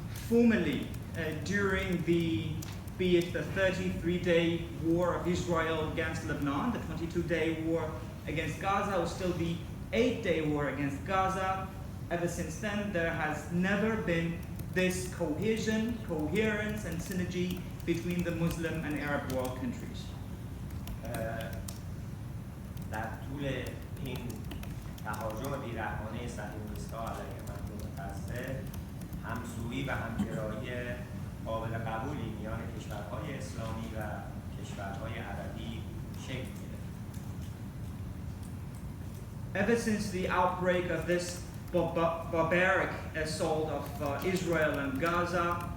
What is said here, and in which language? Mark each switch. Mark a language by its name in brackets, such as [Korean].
[English] Formerly, during be it the 33-day war of Israel against Lebanon, the 22-day war against Gaza, or still the 8-day war against Gaza. Ever since then, there has never been this cohesion, coherence, and synergy between the Muslim and Arab world countries. [Persian] در طول این تهاجم بیرحمانه صهیونیست‌ها علیه مردم غزه، همسویی و همگرایی قابل قبولی میان کشورهای اسلامی و کشورهای عربی شکل گرفت. [English] Ever since the outbreak of this barbaric assault of Israel and Gaza,